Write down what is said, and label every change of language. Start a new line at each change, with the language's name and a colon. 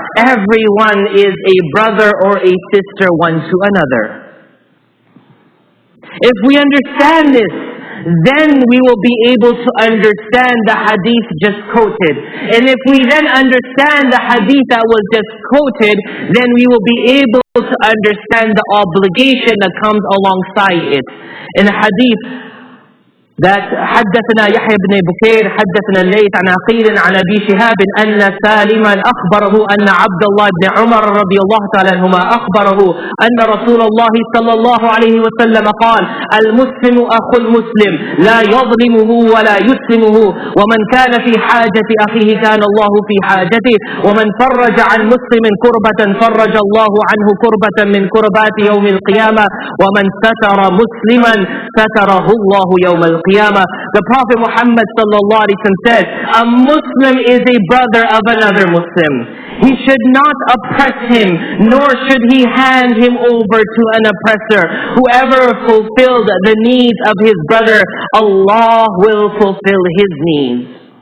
English: Everyone is a brother or a sister one to another. If we understand this, then we will be able to understand the hadith just quoted. And if we then understand the hadith that was just quoted, then we will be able to understand the obligation that comes alongside it. In the hadith that
Arabic: حدثنا يحيى بن بكير حدثنا الليث عن عقيل عن أبي شهاب أن سالما أخبره أن عبد الله بن عمر رضي الله تعالى عنهما أخبره أن رسول الله صلى الله عليه وسلم قال: المسلم أخو المسلم لا يظلمه ولا يسلمه، ومن كان في حاجة أخيه كان الله في حاجته، ومن فرج عن مسلم كربة فرج الله عنه كربة من كربات يوم القيامة، ومن ستر مسلما ستره الله يوم القيامة.
English: The Prophet Muhammad sallallahu alaihi wasallam said, a Muslim is a brother of another Muslim. He should not oppress him, nor should he hand him over to an oppressor. Whoever fulfilled the needs of his brother, Allah will fulfill his needs.